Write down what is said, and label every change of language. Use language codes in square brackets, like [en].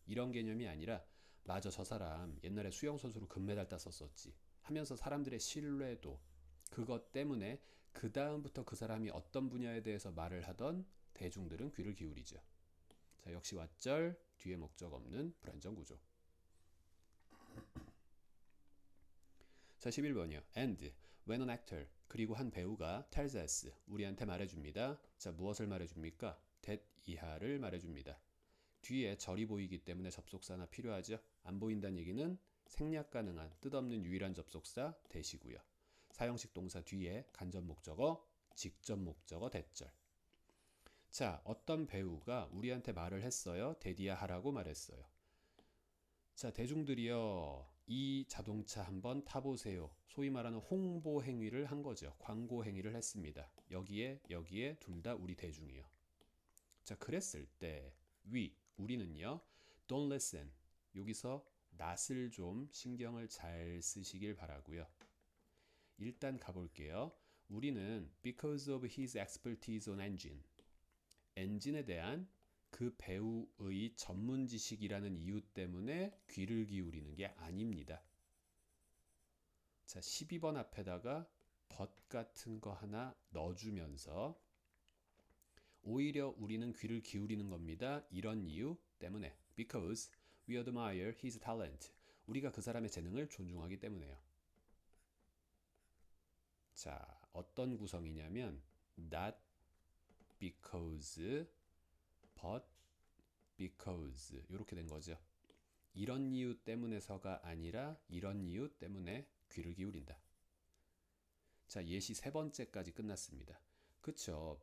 [ko] 이런 개념이 아니라 맞아, 저 사람 옛날에 수영 선수로 금메달 땄었었지. 하면서 사람들의 신뢰도 그것 때문에 그 다음부터 그 사람이 어떤 분야에 대해서 말을 하던 대중들은 귀를 기울이죠. 자, 역시 왓절 뒤에 목적 없는 불안정 구조. 자, 11번이요. [en] And when an actor [ko] 그리고 한 배우가 [en] tells us [ko] 우리한테 말해줍니다. 자, 무엇을 말해줍니까? that 이하를 말해줍니다. 뒤에 절이 보이기 때문에 접속사나 필요하죠. 안 보인다는 얘기는 생략 가능한 뜻없는 유일한 접속사 대시고요. 사형식 동사 뒤에 간접 목적어, 직접 목적어 대절. 자, 어떤 배우가 우리한테 말을 했어요. 대디야 하라고 말했어요. 자, 대중들이요. 이 자동차 한번 타보세요. 소위 말하는 홍보 행위를 한 거죠. 광고 행위를 했습니다. 여기에 둘 다 우리 대중이요. 자, 그랬을 때 우리는요. [en] Don't listen. [ko] 여기서 not을 좀 신경을 잘 쓰시길 바라고요. 일단 가볼게요. 우리는 [en] because of his expertise on engine. [ko] 엔진에 대한 그 배우의 전문 지식이라는 이유 때문에 귀를 기울이는 게 아닙니다. 자, 12번 앞에다가 but 같은 거 하나 넣어주면서 오히려 우리는 귀를 기울이는 겁니다. 이런 이유 때문에 [en] because we admire his talent. [ko] 우리가 그 사람의 재능을 존중하기 때문에요. 자, 어떤 구성이냐면 [en] not because but because [ko] 이렇게 된 거죠. 이런 이유 때문에서가 아니라 이런 이유 때문에 귀를 기울인다. 자, 예시 세 번째까지 끝났습니다. 그쵸.